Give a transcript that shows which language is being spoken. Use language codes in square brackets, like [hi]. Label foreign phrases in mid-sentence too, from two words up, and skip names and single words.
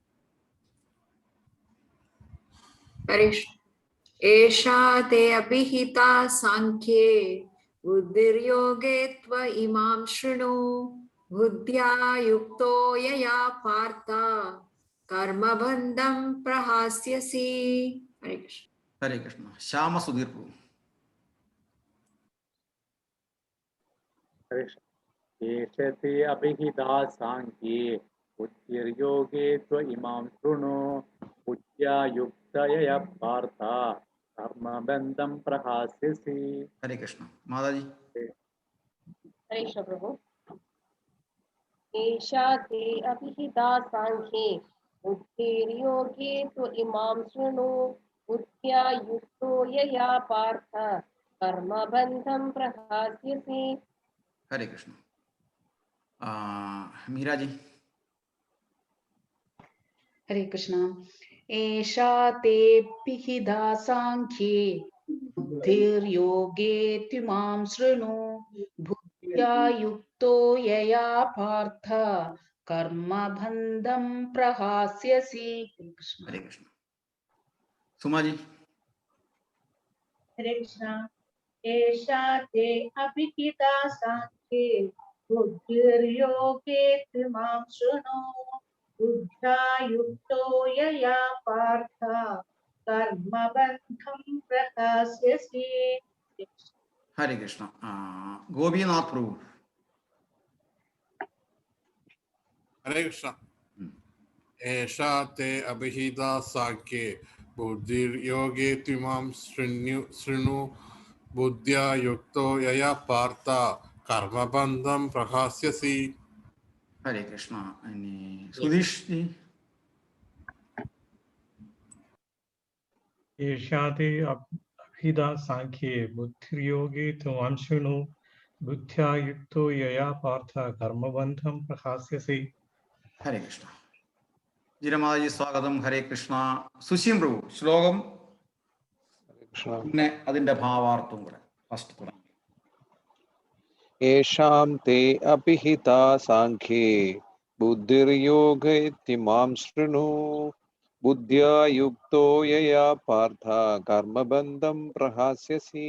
[sa] ഏഷാ തേ അഭിഹിതാ സാഖ്യേ ബുദ്ധിർയോഗേ ത്വ ഇമാം ശൃണു ബുദ്ധ്യാ യുക്തോ യയാ പാർത്ഥ കർമ്മബന്ധം പ്രഹാസ്യസി. [ml] ഹരേ കൃഷ്ണ. ഹരേ കൃഷ്ണ. ശ്യാമ സുധീർ പ്രഭു. [sa] एषते अभिहिता साङ्ख्ये बुद्धिर्योगे त्व इमां शृणु बुद्ध्या युक्तया पार्थ कर्मबन्धं प्रहास्यसि. [ml] ഹരേ കൃഷ്ണ. മാതാജി. [hi] हरे कृष्ण प्रभु। [sa] एषा ते अभिहिता साङ्ख्ये बुद्धिर्योगे तु इमां शृणु बुद्ध्या युक्तो यया पार्थ कर्मबन्धं प्रहास्यसि. [ml] ഹരേ കൃഷ്ണ. മീരാജി. ഹരേ കൃഷ്ണ. ഏഷാ തേ പിഹിതാ സാഖ്യേ ബുദ്ധിർയോഗേ ത്വമാം ശൃണു ബുദ്ധ്യാ യുക്തോ യയാ പാർത്ഥ കർമ്മബന്ധം പ്രഹാസ്യസി. ഹരേ കൃഷ്ണ. സുമാജി. [hi] हरे कृष्ण। [sa] एषा ते अभिहिता साङ्ख्ये बुद्धिर्योगे त्वमां शृणु बुद्ध्या युक्तो यया पार्थ कर्मबन्धं प्रहास्यसि. [ml] ഹരേ കൃഷ്ണ. ഗോപിനാഥ് പ്രഭു. [hi] हरे कृष्ण। [sa] एषा ते अभिहिता साख्ये बुद्धिर्योगे त्विमां शृणु बुद्ध्या युक्तो यया पार्थ कर्मबन्धं प्रहास्यसि. [ml] ഹരേ കൃഷ്ണ. ഇനി സുധീഷ് ജി. [sa] एषा ते अभिहिता साङ्ख्ये बुद्धिर्योगे त्वमां शृणु बुद्ध्या युक्तो यया पार्थ कर्मबन्धं प्रहास्यसि. [ml] ഹരേ കൃഷ്ണ. ജിരമാജി സ്വാഗതം. ഹരേ കൃഷ്ണ. സുശീം പ്രഭു. ശ്ലോകം പിന്നെ അതിന്റെ ഭാവാർത്ഥവും കൂടെ ഫസ്റ്റ് തുടങ്ങി. [sa] ഏഷാം തേ അഭിഹിതാ സാഖ്യേ ബുദ്ധിർയോഗേ ത്വമാം ശൃണു ബുദ്ധ്യാ യുക്തോ യയാ പാർത്ഥ കർമ്മബന്ധം പ്രഹാസ്യസി.